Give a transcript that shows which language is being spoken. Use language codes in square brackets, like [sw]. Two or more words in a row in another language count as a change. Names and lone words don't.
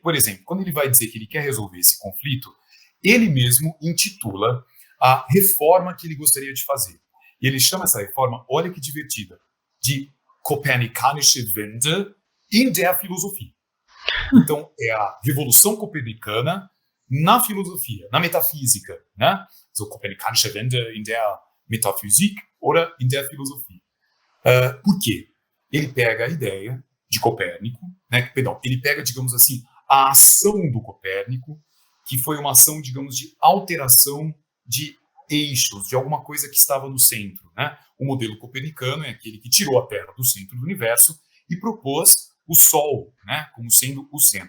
[pt] Por exemplo, quando ele vai dizer que ele quer resolver esse conflito, ele mesmo intitula a reforma que ele gostaria de fazer. E ele chama essa reforma, olha que divertida, de [de] Kopernikanische Wende in der Philosophie. [pt] Então, é a revolução copernicana na filosofia, na metafísica, né? [de] So Kopernikanische Wende in der Metaphysik oder in der Philosophie. [pt] Por quê? Ele pega a ideia de Copérnico, né? Perdão, ele pega, digamos assim, a ação do Copérnico, que foi uma ação, digamos, de alteração de eixos, de alguma coisa que estava no centro, né? O modelo copernicano é aquele que tirou a Terra do centro do universo e propôs o Sol, né, como sendo o centro.